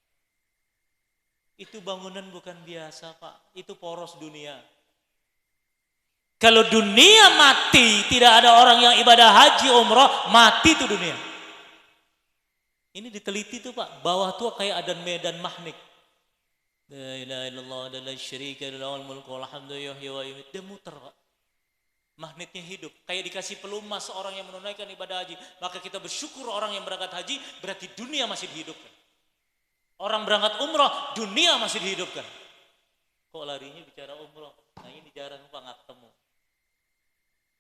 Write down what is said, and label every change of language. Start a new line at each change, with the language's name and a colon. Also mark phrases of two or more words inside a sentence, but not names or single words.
Indonesian: Itu bangunan bukan biasa, Pak. Itu poros dunia. Kalau dunia mati, tidak ada orang yang ibadah haji, umroh, mati tuh dunia. Ini diteliti tuh Pak, bawah tuh kayak ada medan magnet.
Arabic: لا إله إلا الله لا شريك له الملك والحمد يحيي ويميت.
Indonesian: Dia muter Pak. Magnetnya hidup, kayak dikasih pelumas orang yang menunaikan ibadah haji. Maka kita bersyukur orang yang berangkat haji, berarti dunia masih dihidupkan. Orang berangkat umroh, dunia masih dihidupkan. Kok larinya bicara umroh? Nah ini jarang Pak nggak ketemu.